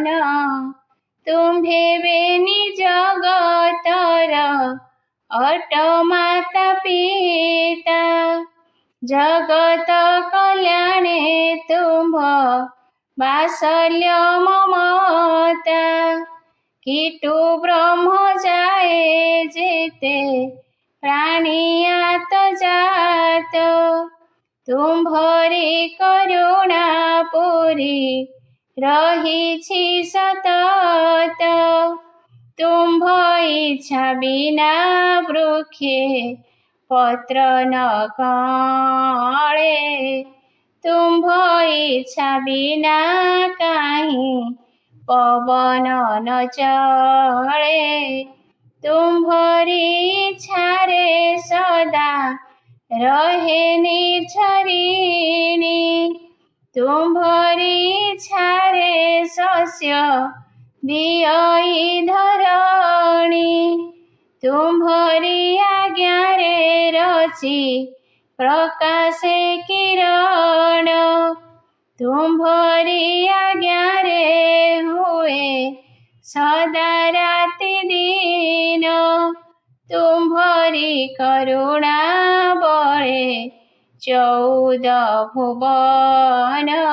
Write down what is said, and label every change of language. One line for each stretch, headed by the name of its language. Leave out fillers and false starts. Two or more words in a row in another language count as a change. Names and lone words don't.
Odia: ତୁମ୍ଭେ ବେନି ଜଗତର ଅଟ ମାତା ପିତା, ଜଗତ କଲ୍ୟାଣେ ତୁମ୍ଭ ବାତ୍ସଲ୍ୟ ମମତା। କୀଟୁ ବ୍ରହ୍ମ ଯାଏ ଯେତେ ପ୍ରାଣିୟାତ ଜାତ, ତୁମ୍ଭରି କରୁଣା ପୂରି ରହିଛି ସତତ। ତୁମ୍ଭ ଇଚ୍ଛା ବିନା ବୃକ୍ଷେ ପତ୍ର ନ କଳେ, ତୁମ୍ଭ ଇଚ୍ଛା ବିନା କାହିଁ ପବନ ନ ଚଳେ। ତୁମ୍ଭରି ଇଚ୍ଛାରେ ସଦା ରହେ ନିର୍ଝରିଣୀ, ତୁମ୍ଭରି ଇଚ୍ଛାରେ ଶସ୍ୟ ଦିଅଇ ଧରଣୀ, ତୁମ୍ଭରି ଆଜ୍ଞାରେ ରଚି ପ୍ରକାଶେ କିରଣ, ତୁମ୍ଭରି ଆଜ୍ଞାରେ ହୁଏ ସଦା ରାତି ଦିନ, ତୁମ୍ଭରି କରୁଣା ବଳେ 14 ଭୁବନ।